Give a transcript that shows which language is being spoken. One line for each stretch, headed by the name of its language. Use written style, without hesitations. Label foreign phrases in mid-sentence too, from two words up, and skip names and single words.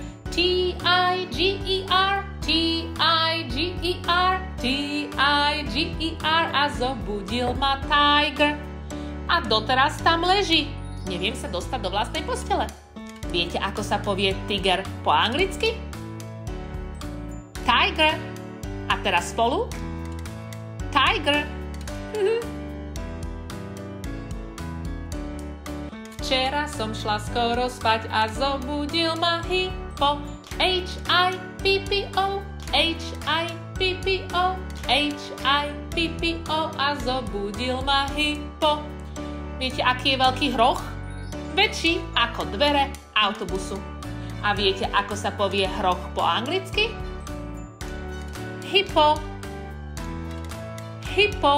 Slovak: T-I-G-E-R, T-I-G-E-R, T-I-G-E-R a zobudil ma Tiger. A doteraz tam leží. Neviem sa dostať do vlastnej postele. Viete, ako sa povie tiger po anglicky? Tiger. A teraz spolu? Tiger. Včera som šla skoro spať a zobudil ma hippo. H-I-P-P-O, H-I-P-P-O, H-I-P-P-O a zobudil ma hippo. Viete, aký je veľký hroch? Väčší ako dvere autobusu. A viete, ako sa povie hroch po anglicky? Hippo. Hippo.